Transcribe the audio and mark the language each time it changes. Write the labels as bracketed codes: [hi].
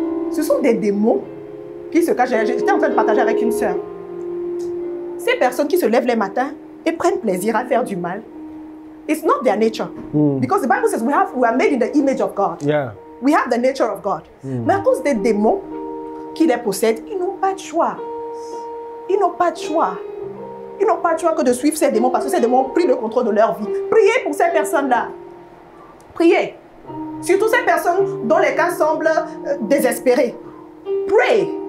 [fr] Ce sont des démons qui se cachent. J'étais en train de partager avec une sœur. Ces personnes qui se lèvent les matins et prennent plaisir à faire du mal, [en] it's not their nature. Because the Bible says we are made in the image of God. Yeah. We have the nature of God. [fr] Mais à cause des démons qui les possèdent, ils n'ont pas de choix. Ils n'ont pas de choix. Ils n'ont pas de choix que de suivre ces démons parce que ces démons ont pris le contrôle de leur vie. Priez pour ces personnes-là. Priez. Surtout ces personnes dont les cas semblent désespérés. [en] Pray.